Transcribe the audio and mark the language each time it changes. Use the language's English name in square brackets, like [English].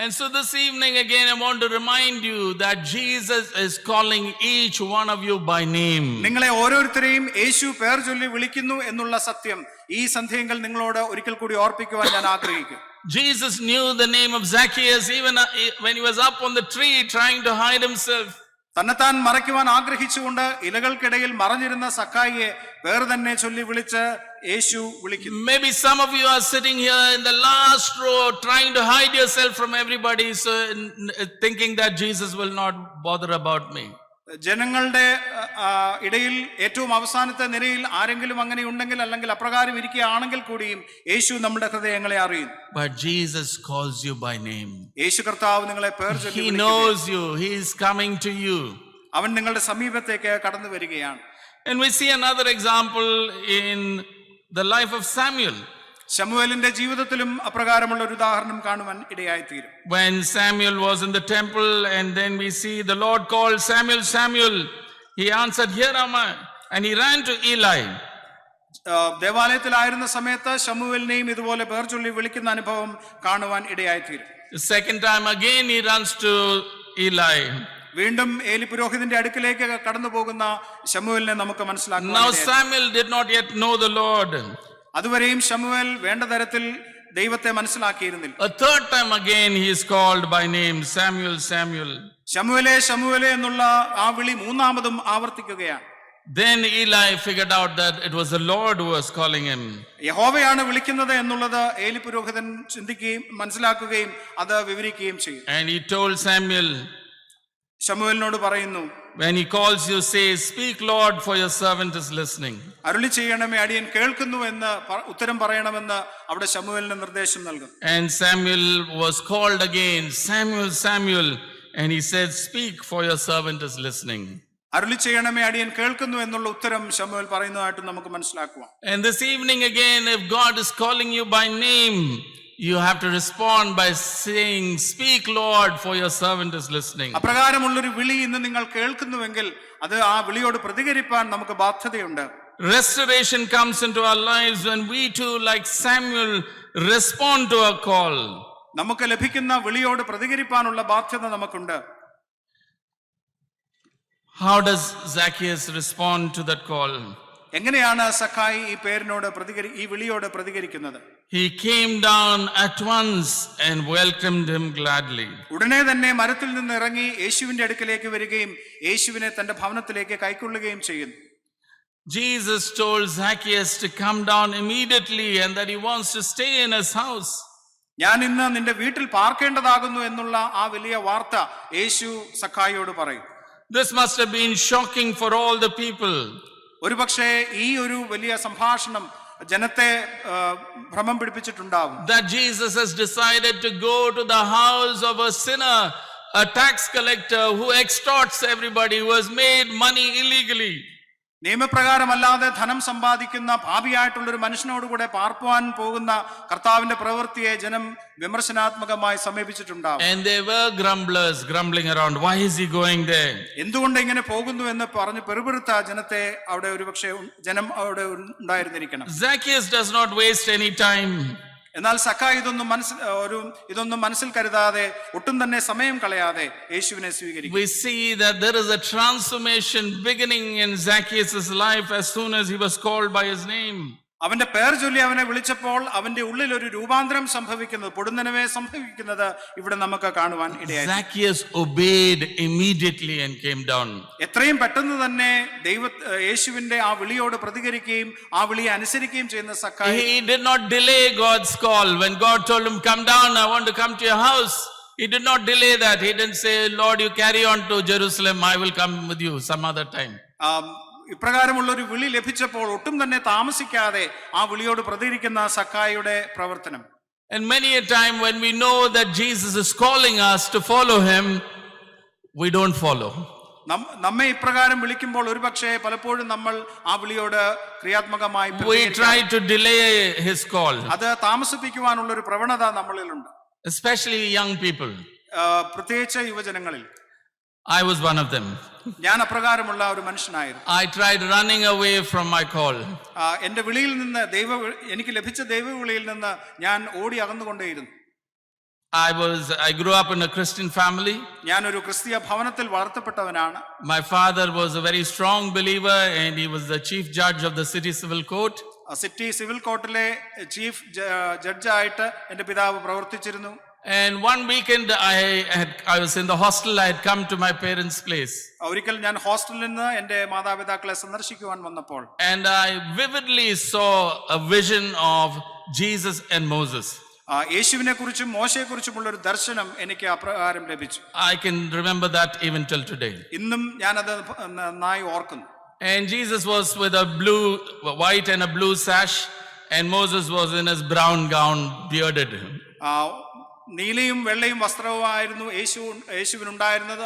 [English] And so this evening again I want to remind you that Jesus is calling each one of you by name. [Malayalam] നിങ്ങളെ ഓരോരുത്തരെയും യേശു പേർ ചൊല്ലി വിളിക്കുന്നു എന്നുള്ള സത്യം ഈ സന്ധ്യയിൽ നിങ്ങളോട് ഒരിക്കൽ കൂടി ഓർപ്പിക്കുവാൻ ഞാൻ ആഗ്രഹിക്കുന്നു. [English] Jesus knew the name of Zacchaeus even when he was up on the tree trying to hide himself. [Malayalam] തന്നെത്താൻ മറയ്ക്കുവാൻ ആഗ്രഹിച്ചുകൊണ്ട് ഇലകൾക്കിടയിൽ മറഞ്ഞിരുന്ന സഖായിയെ പേര് തന്നെ ചൊല്ലി വിളിച്ച് യേശു വിളിക്കുന്നു. [English] Maybe some of you are sitting here in the last row trying to hide yourself from everybody, so thinking that Jesus will not bother about me. [Malayalam] ജനങ്ങളുടെ ഇടയിൽ ഏറ്റവും അവസാനത്തെ നിരയിൽ ആരെങ്കിലും അങ്ങനെ ഉണ്ടെങ്കിൽ അല്ലെങ്കിൽ അപ്രകാരം ഇരിക്കുകയാണെങ്കിൽ കൂടിയും യേശു നമ്മുടെ ഹൃദയങ്ങളെ അറിയുന്നു. [English] But Jesus calls you by name. [Malayalam] യേശു കർത്താവ് നിങ്ങളെ പേർ ചൊല്ലി വിളിക്കുന്നു. [English] He knows you. He is coming to you. [Malayalam] അവൻ നിങ്ങളുടെ സമീപത്തേക്ക് കടന്നു വരികയാണ്. [English] And we see another example in the life of Samuel. [Malayalam] ശമൂവേലിന്റെ ജീവിതത്തിലും അപ്രകാരമുള്ള ഒരു ഉദാഹരണം കാണുവാൻ ഇടയായിത്തീരും. [English] When Samuel was in the temple and then we see the Lord called Samuel, Samuel, he answered, here am I, and he ran to Eli. [Malayalam] ദേവാലയത്തിലായിരുന്ന സമയത്ത് ശമൂവേലിനെയും ഇതുപോലെ പേർ ചൊല്ലി വിളിക്കുന്ന അനുഭവം കാണുവാൻ ഇടയായിത്തീരും. [English] The second time again he runs to Eli. [Malayalam] വീണ്ടും ഏലി പുരോഹിതന്റെ അടുക്കിലേക്ക് കടന്നു പോകുന്ന ശമൂവേലിനെ നമുക്ക് മനസ്സിലാക്കാം. [English] Now Samuel did not yet know the Lord. [Malayalam] അതുവരെയും ശമൂവേൽ വേണ്ട തരത്തിൽ ദൈവത്തെ മനസ്സിലാക്കിയിരുന്നില്ല. [English] A third time again he is called by name, Samuel, Samuel. [Malayalam] ശമൂവേലേ ശമൂവേലേ എന്നുള്ള ആ വിളി മൂന്നാമതും ആവർത്തിക്കുകയാണ്. [English] Then Eli figured out that it was the Lord who was calling him. [Malayalam] യഹോവയാണ് വിളിക്കുന്നത് എന്നുള്ളത് ഏലി പുരോഹിതൻ ചിന്തിക്കുകയും മനസ്സിലാക്കുകയും അത് വിവരിക്കുകയും ചെയ്തു. [English] And he told Samuel, [Malayalam] ശമൂവേലിനോട് പറയുന്നു, [English] When he calls you, say, "Speak, Lord, for your servant is listening." [Malayalam] അരുളി ചെയ്യണമേ, അടിയൻ കേൾക്കുന്നു എന്ന് ഉത്തരം പറയണമെന്ന് അവിടെ ശമൂവേലിന് നിർദ്ദേശം നൽകും. [English] And Samuel was called again, "Samuel, Samuel," and he said, "Speak, for your servant is listening." [Malayalam] അരുളി ചെയ്യണമേ, അടിയൻ കേൾക്കുന്നു എന്നുള്ള ഉത്തരം ശമൂവേൽ പറയുന്നതായിട്ട് നമുക്ക് മനസ്സിലാക്കുവാം. [English] And this evening again, if God is calling you by name, you have to respond by saying, "Speak, Lord, for your servant is listening." [Malayalam] അപ്രകാരമുള്ളൊരു വിളി ഇന്ന് നിങ്ങൾ കേൾക്കുന്നുവെങ്കിൽ അത് ആ വിളിയോട് പ്രതികരിപ്പാൻ നമുക്ക് ബാധ്യതയുണ്ട്. [English] Restoration comes into our lives when we too, like Samuel, respond to our call. [Malayalam] നമുക്ക് ലഭിക്കുന്ന വിളിയോട് പ്രതികരിപ്പാനുള്ള ബാധ്യത നമുക്കുണ്ട്. [English] How does Zacchaeus respond to that call? [Malayalam] എങ്ങനെയാണ് സഖായി ഈ വിളിയോട് പ്രതികരിക്കുന്നത്? [English] He came down at once and welcomed him gladly. [Malayalam] ഉടനെ തന്നെ മരത്തിൽ നിന്ന് ഇറങ്ങി യേശുവിന്റെ അടുക്കലേക്ക് വരികയും യേശുവിനെ തന്റെ ഭവനത്തിലേക്ക് കൈക്കൊള്ളുകയും ചെയ്യുന്നു. [English] Jesus told Zacchaeus to come down immediately and that he wants to stay in his house. [Malayalam] ഞാൻ ഇന്ന് നിന്റെ വീട്ടിൽ പാർക്കേണ്ടതാകുന്നു എന്നുള്ള ആ വലിയ വാർത്ത യേശു സഖായിയോട് പറയും. [English] This must have been shocking for all the people. [Malayalam] ഒരുപക്ഷേ ഈ ഒരു വലിയ സംഭാഷണം ജനത്തെ ഭ്രമം പിടിപ്പിച്ചിട്ടുണ്ടാവും. [English] That Jesus has decided to go to the house of a sinner, a tax collector who extorts everybody, who has made money illegally. [Malayalam] നിയമപ്രകാരമല്ലാതെ ധനം സമ്പാദിക്കുന്ന പാപിയായിട്ടുള്ളൊരു മനുഷ്യനോടുകൂടെ പാർക്കുവാൻ പോകുന്ന കർത്താവിന്റെ പ്രവൃത്തിയെ ജനം വിമർശനാത്മകമായി സമീപിച്ചിട്ടുണ്ടാവും. [English] And they were grumblers, grumbling around. Why is he going there? [Malayalam] എന്തുകൊണ്ട് ഇങ്ങനെ പോകുന്നു എന്ന് പറഞ്ഞ് പെറുപെറുത്ത ജനത്തെ അവിടെ ഒരുപക്ഷെ ജനം അവിടെ ഉണ്ടായിരുന്നിരിക്കണം. [English] Zacchaeus does not waste any time. [Malayalam] എന്നാൽ സഖായി ഇതൊന്നും മനസ്സിൽ കരുതാതെ ഒട്ടും തന്നെ സമയം കളയാതെ യേശുവിനെ സ്വീകരിക്കും. [English] We see that there is a transformation beginning in Zacchaeus' life as soon as he was called by his name. [Malayalam] അവന്റെ പേർ ചൊല്ലി അവനെ വിളിച്ചപ്പോൾ അവന്റെ ഉള്ളിൽ ഒരു രൂപാന്തരം സംഭവിക്കുന്നത്, പൊടുന്നനവേ സംഭവിക്കുന്നത് ഇവിടെ നമുക്ക് കാണുവാൻ ഇടയായി. [English] Zacchaeus obeyed immediately and came down. [Malayalam] എത്രയും പെട്ടെന്ന് തന്നെ യേശുവിന്റെ ആ വിളിയോട് പ്രതികരിക്കുകയും ആ വിളിയെ അനുസരിക്കുകയും ചെയ്യുന്ന സഖായി, [English] He did not delay God's call. When God told him, "Come down, I want to come to your house," he did not delay that. He didn't say, "Lord, you carry on to Jerusalem, I will come with you some other time." [Malayalam] ഇപ്രകാരമുള്ള ഒരു വിളി ലഭിച്ചപ്പോൾ ഒട്ടും തന്നെ താമസിക്കാതെ ആ വിളിയോട് പ്രതികരിക്കുന്ന സഖായിയുടെ പ്രവർത്തനം. [English] And many a time when we know that Jesus is calling us to follow him, we don't follow. [Malayalam] നമ്മെ ഇപ്രകാരം വിളിക്കുമ്പോൾ ഒരുപക്ഷെ പലപ്പോഴും നമ്മൾ ആ വിളിയോട് ക്രിയാത്മകമായി [English] We try to delay his call. [Malayalam] അത് താമസിപ്പിക്കുവാനുള്ള ഒരു പ്രവണത നമ്മളിലുണ്ട്, [English] Especially young people. [Malayalam] പ്രത്യേകിച്ച് യുവജനങ്ങളിൽ. [English] I was one of them. [Malayalam] ഞാൻ അപ്രകാരമുള്ള ഒരു മനുഷ്യനായിരുന്നു. [English] I tried running away from my call. [Malayalam] എന്റെ വിളിയിൽ നിന്ന് എനിക്ക് ലഭിച്ച ദൈവവിളിയിൽ നിന്ന് ഞാൻ ഓടി അകന്നുകൊണ്ടേയിരുന്നു. [English] I grew up in a Christian family. [Malayalam] ഞാൻ ഒരു ക്രിസ്തീയ ഭവനത്തിൽ വളർത്തപ്പെട്ടവനാണ്. [English] My father was a very strong believer and he was the chief judge of the city civil court. [Malayalam] City civil കോർട്ടിലെ chief ജഡ്ജായിട്ട് എന്റെ പിതാവ് പ്രവർത്തിച്ചിരുന്നു. [English] And one weekend I was in the hostel. I had come to my parents' place. [Malayalam] ഒരിക്കൽ ഞാൻ ഹോസ്റ്റലിൽ നിന്ന് എന്റെ മാതാപിതാക്കളെ സന്ദർശിക്കുവാൻ വന്നപ്പോൾ [English] And I vividly saw a vision of Jesus and Moses. [Malayalam] യേശുവിനെ കുറിച്ചും മോശയെ കുറിച്ചുമുള്ള ഒരു ദർശനം എനിക്ക് അപ്രകാരം ലഭിച്ചു. [English] I can remember that even till today. [Malayalam] ഇന്നും ഞാനത് നന്നായി ഓർക്കുന്നു. [English] And Jesus was with a white and a blue sash, and Moses was in his brown gown, bearded. [Malayalam] നീലയും വെള്ളയും വസ്ത്രവുമായിരുന്നു യേശുവിനുണ്ടായിരുന്നത്.